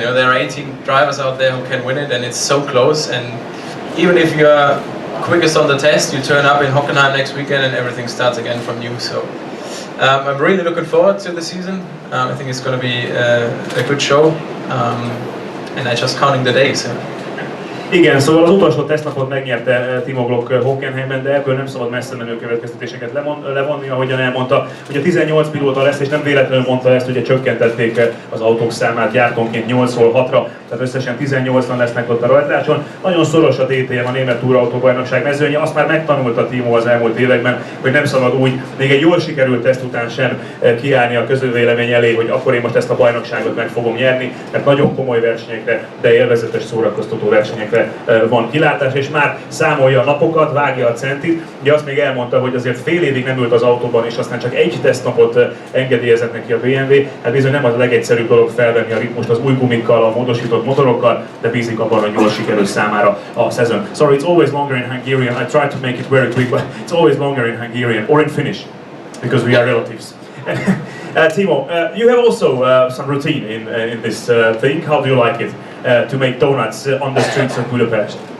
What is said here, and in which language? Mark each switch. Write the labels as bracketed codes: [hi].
[en] There are 18 drivers out there who can win it, and it's so close. And even if you're quickest on the test, you turn up in Hockenheim next weekend and everything starts again from new. So I'm really looking forward to the season. I think it's going to be a good show, and I'm just counting the days. [hu] Igen, szóval az utolsó tesztnapot megnyerte Timo Glock Hockenheimben, de ebből nem szabad messze menő következtetéseket levonni, ahogyan elmondta, hogy a 18 pilóta lesz, és nem véletlenül mondta ezt, ugye csökkentették az autók számát gyártónként 8-ról 6-ra, tehát összesen 18-an lesznek ott a rajtrácson. Nagyon szoros a DTM, a Német Túrautóbajnokság mezőnye, azt már megtanulta Timo az elmúlt években, hogy nem szabad úgy, még egy jól sikerült teszt után sem kiállni a közvélemény elé, hogy akkor én most ezt a bajnokságot meg fogom nyerni, mert nagyon komoly versenyekre, de élvezetes szórakoztató versenyekre van kilátás, és már számolja a napokat, vágja a centit. Ugye azt még elmondta, hogy azért fél évig nem ült az autóban, és aztán csak egy tesztnapot engedélyezett neki a BMW. Hát bizony nem az a legegyszerűbb dolog felvenni a ritmust az új gumikkal, a módosított motorokkal, de bízik abban, hogy jól sikerül számára a szezon. [en] Sorry, it's always longer in Hungarian. I try to make it very quick, but it's always longer in Hungarian or in Finnish, because we are relatives. Timo, you have also some routine in this thing. How do you like it to make donuts on the streets of Budapest?